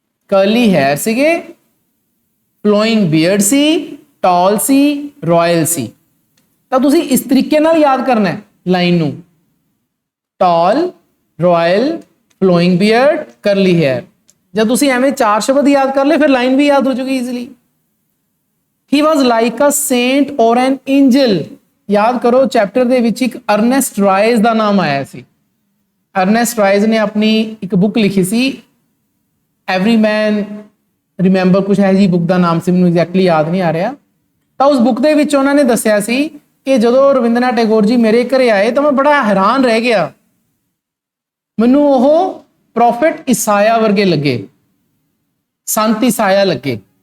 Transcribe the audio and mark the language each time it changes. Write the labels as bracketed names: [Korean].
[Punjabi] ਕਰਲੀ hair ਸੀਗੇ, following beard ਸੀ, ਟਾਲ ਸੀ, royal ਸੀ। ਤਾਂ ਤੁਸੀਂ ਇਸ ਤਰੀਕੇ ਨਾਲ ਯਾਦ ਕਰਨਾ ਹੈ ਲਾਈਨ ਨੂੰ, ਟਾਲ, ਰਾਇਲ, ਫਲੋਇੰਗ ਬੀਅਰਡ, ਕਰਲੀ ਹੈਅਰ। ਜਦ ਤੁਸੀਂ ਐਵੇਂ ਚਾਰ ਸ਼ਬਦ ਯਾਦ ਕਰ ਲਏ ਫਿਰ ਲਾਈਨ ਵੀ ਯਾਦ ਹੋ ਜਾਊਗੀ easily. [English] He was like a saint or an angel। [Punjabi] ਯਾਦ ਕਰੋ ਚੈਪਟਰ ਦੇ ਵਿੱਚ ਇੱਕ ਅਰਨੈਸਟ ਰਾਇਜ਼ ਦਾ ਨਾਮ ਆਇਆ ਸੀ। ਅਰਨੈਸਟ ਰਾਇਜ਼ ਨੇ ਆਪਣੀ ਇੱਕ ਬੁੱਕ ਲਿਖੀ ਸੀ, ਐਵਰੀ ਮੈਨ ਰਿਮੈਂਬਰ, ਕੁਛ ਹੈ ਜੀ ਬੁੱਕ ਦਾ ਨਾਮ ਸੀ, ਮੈਨੂੰ ਐਗਜ਼ੈਕਟਲੀ ਯਾਦ ਨਹੀਂ ਆ ਰਿਹਾ। ਤਾਂ ਉਸ ਬੁੱਕ ਦੇ ਵਿੱਚ ਉਹਨਾਂ ਨੇ ਦੱਸਿਆ ਸੀ ਕਿ ਜਦੋਂ ਰਵਿੰਦਰਨਾਥ ਟੈਗੋਰ ਜੀ ਮੇਰੇ ਘਰੇ ਆਏ ਤਾਂ ਮੈਂ ਬੜਾ ਹੈਰਾਨ ਰਹਿ ਗਿਆ, ਮੈਨੂੰ ਉਹ ਪ੍ਰੋਫੈਟ ਇਸਾਇਆ ਵਰਗੇ ਲੱਗੇ, ਸੰਤ ਇਸਾਇਆ ਲੱਗੇ।